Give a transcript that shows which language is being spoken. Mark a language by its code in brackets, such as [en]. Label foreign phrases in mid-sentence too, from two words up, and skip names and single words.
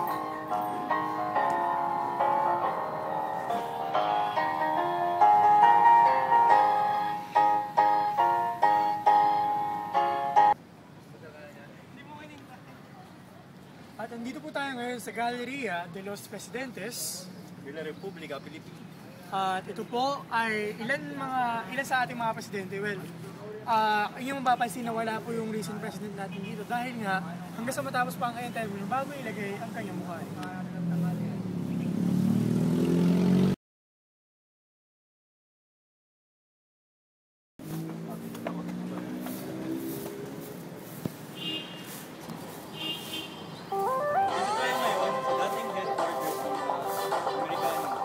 [tl] At andito po tayo ngayon sa Galleria de los Presidentes. [es] De la República Pilipina. [tl] At ito po ay ilan sa ating mga presidente. Well, inyong mapapansin na wala po yung recent president natin dito dahil nga hanggang sa matapos pa ang kanyang termino bago ilagay ang kanyang mukha. Dito tayo ngayon sa dating headquarters ng Amerikano.